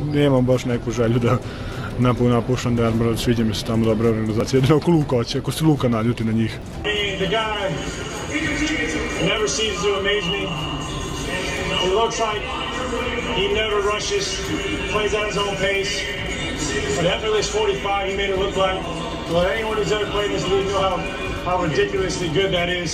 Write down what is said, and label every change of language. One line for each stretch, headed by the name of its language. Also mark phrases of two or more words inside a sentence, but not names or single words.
Serbian: nemam baš neku želju da napuštam derbar, sviđa mi se tamo dobra organizacija. Jedino ako Luka hoće, ako se Luka naljuti na njih.
English: The guy never ceases to amaze me. He looks like he never rushes, plays at his own pace. But after this 45, he made it look like, well, anyone who's ever played in this league know how ridiculously good that is.